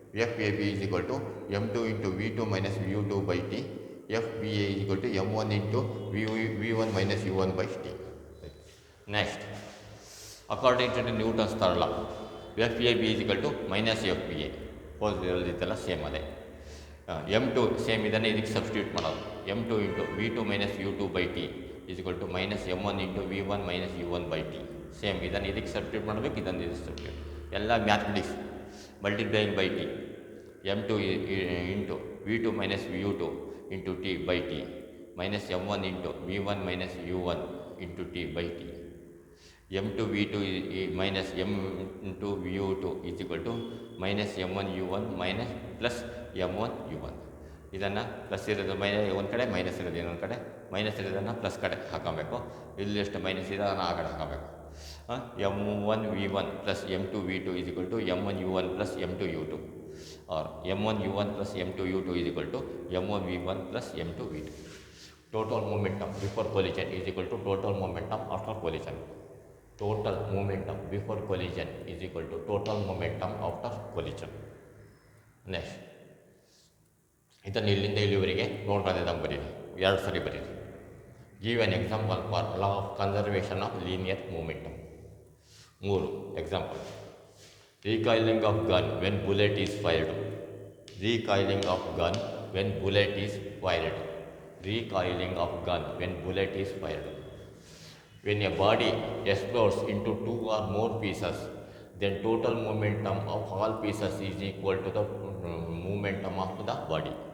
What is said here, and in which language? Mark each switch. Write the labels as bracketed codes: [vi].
[en] FAB is equal to m2 into V2 minus U2 by T. FPA is equal to m1 into V1 minus U1 by T. Next, according to the Newton's third law, FAB is equal to minus FPA. [kn] Hole ಇರೋದಿತ್ತಲ್ಲ same ಅದೇ. [en] m2 [kn] same ಇದನ್ನೇ ಇದಕ್ಕೆ substitute ಮಾಡೋದು. [en] m2 into V2 minus U2 by t is equal to minus m1 into V1 minus U1 by t. [kn] Same ಇದನ್ನು ಇದಕ್ಕೆ substitute ಮಾಡಬೇಕು, ಇದನ್ನು ಇದಕ್ಕೆ substitute. ಎಲ್ಲ mathematics [en] Multiplying by t. m2 into V2 minus U2 into t by t minus m1 into V1 minus U1 into t by t. m2 V2 minus m2 U2 is equal to minus m1 U1 minus plus m1 U1. [kn] ಇದನ್ನು plus ಇರೋದು ಒಂದು ಕಡೆ, minus ಇರೋದು ಇನ್ನೊಂದು ಕಡೆ, minus ಇರೋದನ್ನು plus ಕಡೆ ಹಾಕೋಬೇಕು. ಇಲ್ಲಿ ಎಷ್ಟು ಮೈನಸ್ ಇದೆ ಅದನ್ನು ಆ ಕಡೆ ಹಾಕೋಬೇಕು. [en] m1 V1 plus m2 V2 is equal to m1 U1 plus m2 U2, or m1 U1 plus m2 U2 is equal to m1 V1 plus m2 V2. Total momentum before collision is equal to total momentum after collision. Total momentum before collision is equal to total momentum after collision. [kn] Next, ಇದನ್ನು ಇಲ್ಲಿಂದ ಇಲ್ಲಿವರೆಗೆ ನೋಡ್ಕೊಂಡಂಗೆ ಬರೀರಿ, ಎರಡು ಸರಿ ಬರೀರಿ. [en] Give an example for law of conservation of linear momentum. 3 example. Recoiling of gun when bullet is fired. Recoiling of gun when bullet is fired. Recoiling of gun when bullet is fired. When a body explodes into 2 or more pieces, then total momentum of all pieces is equal to the momentum of the body.